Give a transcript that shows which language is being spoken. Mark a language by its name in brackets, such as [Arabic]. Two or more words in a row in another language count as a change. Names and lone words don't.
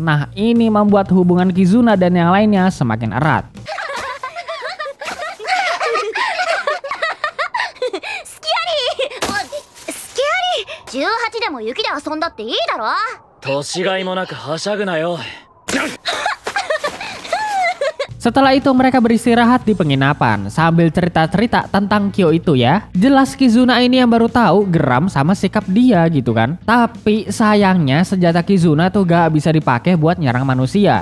[Indonesian] Nah, ini membuat hubungan Kizuna dan yang lainnya semakin erat. [Japanese] 18 でも雪で遊んだっていいだろ。年がいもなくはしゃぐなよ。 [Indonesian] Setelah itu mereka beristirahat di penginapan sambil cerita-cerita tentang Kyo itu ya. Jelas Kizuna ini yang baru tahu geram sama sikap dia gitu kan. Tapi sayangnya senjata Kizuna tuh gak bisa dipakai buat nyerang manusia.